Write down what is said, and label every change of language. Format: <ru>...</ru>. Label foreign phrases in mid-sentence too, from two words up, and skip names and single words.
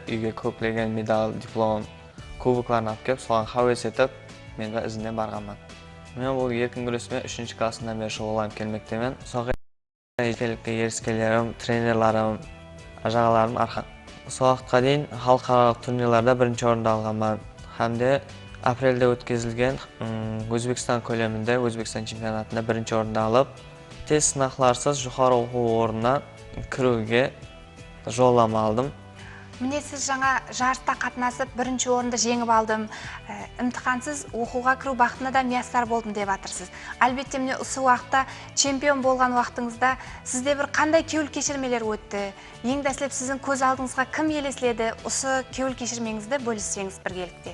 <kaa>Үйге көптеген медаль, диплом, кубокларын алып келіп, соған хәуес етіп, менің ізіне барғанмын. Мен бұл еркін күресімен 3-ші класымнан бері шұғылданып келмектемін. Соңғы еріскелерім, тренерларым, ажағаларым арқан. Сол уақытқа дейін халықаралық турнирларда бірінші орынды алғанмын.</kaa> <uz>Hamda aprelda o'tkazilgan O'zbekiston ko'lamida O'zbekiston chempionatida birinchi o'rinni olib, test sinoqlarsiz yuqori o'quv o'rnina kiruga yo'llanma oldim.</uz> <kaa>Міне сіз жаңа жарыста қатынасып бірінші орынды жеңіп алдым, имтихансыз оқуға кіру бақытына да миястар болдым деп жатырсыз. Әлбетте міне осы уақытта чемпион болған уақытыңызда сізде бір қандай кеуіл кешірмелер өтті? Ең дәслеп сіздің көз алдыңызға кім елестеді? Осы кеуіл кешірмеңізді бөліссеңіз біргелікте.</kaa>